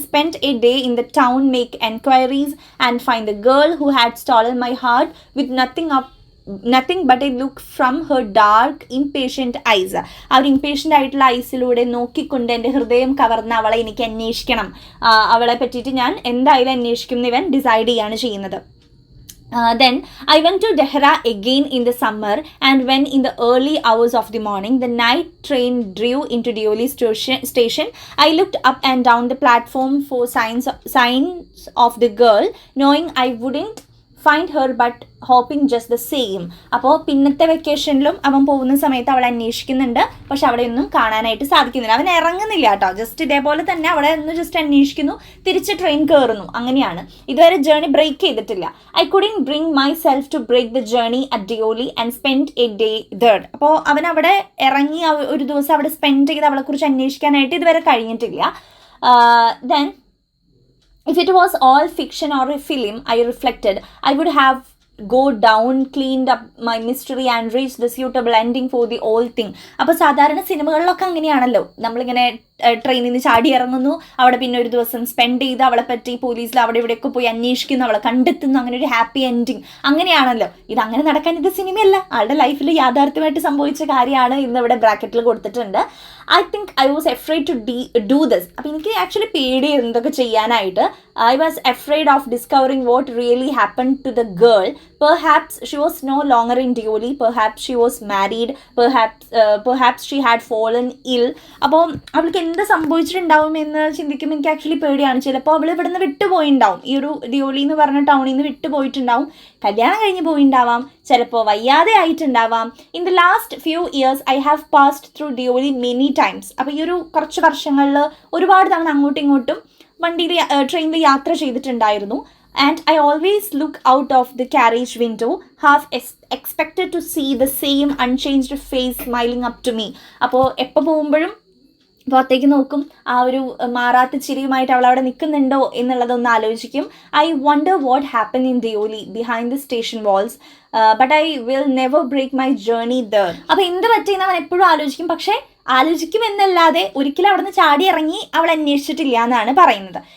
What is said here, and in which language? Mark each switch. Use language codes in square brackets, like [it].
[en] Spend a day in the town, make enquiries and find the girl who had stolen my heart with nothing but a look from her dark impatient eyes. [ml] ആ ഒരു impatient ആയിട്ടുള്ള ഐസിലൂടെ നോക്കിക്കൊണ്ട് എൻ്റെ ഹൃദയം കവർന്ന അവളെ എനിക്ക് അന്വേഷിക്കണം, അവളെ പറ്റിയിട്ട് ഞാൻ എന്തായാലും അന്വേഷിക്കും എന്ന് ഇവൻ ഡിസൈഡ് ചെയ്യാണ് ചെയ്യുന്നത്. [en] Then I went to Dehra again in the summer, and when in the early hours of the morning the night train drew into Deoli station, I looked up and down the platform for signs of the girl, knowing I wouldn't find her but hoping just the same. [ml] അപ്പോൾ പിന്നത്തെ വെക്കേഷനിലും അവൻ പോകുന്ന സമയത്ത് അവളെ അന്വേഷിക്കുന്നുണ്ട്, പക്ഷെ അവിടെ ഒന്നും കാണാനായിട്ട് സാധിക്കുന്നില്ല. അവൻ ഇറങ്ങുന്നില്ല കേട്ടോ, ജസ്റ്റ് ഇതേപോലെ തന്നെ അവിടെ ഒന്ന് ജസ്റ്റ് അന്വേഷിക്കുന്നു, തിരിച്ച് ട്രെയിൻ കയറുന്നു, അങ്ങനെയാണ്. ഇതുവരെ ജേർണി ബ്രേക്ക് ചെയ്തിട്ടില്ല. [en] I couldn't bring myself to break the journey at Deoli and spend a day there. [ml] അപ്പോൾ അവൻ അവിടെ ഇറങ്ങി ഒരു ദിവസം അവിടെ സ്പെൻഡ് ചെയ്ത് അവളെക്കുറിച്ച് അന്വേഷിക്കാനായിട്ട് ഇതുവരെ കഴിഞ്ഞിട്ടില്ല. [en] Then if it was all fiction or a film, I reflected, I would have go down, cleaned up my mystery and reached the suitable ending for the whole thing. [ml] അപ്പോൾ സാധാരണ സിനിമകളിലൊക്കെ അങ്ങനെയാണല്ലോ, നമ്മളിങ്ങനെ ട്രെയിനിൽ നിന്ന് ചാടി ഇറങ്ങുന്നു, അവിടെ പിന്നെ ഒരു ദിവസം സ്പെൻഡ് ചെയ്ത് അവളെ പറ്റി പോലീസിൽ അവിടെ ഇവിടെയൊക്കെ പോയി അന്വേഷിക്കുന്നു, അവളെ കണ്ടെത്തുന്നു, അങ്ങനെ ഒരു ഹാപ്പി എൻഡിങ്, അങ്ങനെയാണല്ലോ. ഇതങ്ങനെ നടക്കാൻ ഇത് സിനിമയല്ല, ആളുടെ ലൈഫിൽ യാഥാർത്ഥ്യമായിട്ട് സംഭവിച്ച കാര്യമാണ് ഇന്ന് ഇവിടെ ബ്രാക്കറ്റിൽ കൊടുത്തിട്ടുണ്ട്. [en] I think I was afraid to do this. [ml] അപ്പോൾ എനിക്ക് ആക്ച്വലി പേടിയായിരുന്നു ഇതൊക്കെ ചെയ്യാനായിട്ട്. [en] I was afraid of discovering what really happen to the girl. Perhaps she was no longer in Deoli, perhaps she was married, perhaps she had fallen ill. [ml] അപ്പോൾ അവൾക്ക് എന്ത് സംഭവിച്ചിട്ടുണ്ടാവുമെന്ന് ചിന്തിക്കുമ്പോൾ എനിക്ക് ആക്ച്വലി പേടിയാണ്. ചിലപ്പോൾ അവൾ ഇവിടെ നിന്ന് വിട്ടുപോയിണ്ടാവും, ഈ ഒരു Deoli എന്ന് പറഞ്ഞ ടൗണിൽ നിന്ന് വിട്ടുപോയിട്ടുണ്ടാവും, കല്യാണം കഴിഞ്ഞ് പോയിണ്ടാവാം, ചിലപ്പോൾ വയ്യാതെ ആയിട്ടുണ്ടാവാം. [en] In the last few years I have passed through Deoli many times. [ml] അപ്പോൾ ഈ ഒരു കുറച്ച് വർഷങ്ങളിൽ ഒരുപാട് തവണ അങ്ങോട്ടും ഇങ്ങോട്ടും വണ്ടിയിൽ ട്രെയിനിൽ യാത്ര ചെയ്തിട്ടുണ്ടായിരുന്നു. [en] And I always look out of the carriage window, half expected to see the same unchanged face smiling up to me. [ml] അപ്പോൾ എപ്പോൾ പോകുമ്പോഴും പുറത്തേക്ക് നോക്കും, ആ ഒരു മാറാത്ത ചിരിയുമായിട്ട് അവൾ അവിടെ നിൽക്കുന്നുണ്ടോ എന്നുള്ളതൊന്ന് ആലോചിക്കും. [en] I wonder what happen in Deoli behind the station walls but I will never break my journey there. [ml] അപ്പോൾ എന്ത് പറ്റിയെന്ന് അവൻ എപ്പോഴും ആലോചിക്കും, പക്ഷേ ആലോചിക്കുമെന്നല്ലാതെ ഒരിക്കലും അവിടെ നിന്ന് ചാടി ഇറങ്ങി അവൾ അന്വേഷിച്ചിട്ടില്ല എന്നാണ് പറയുന്നത്.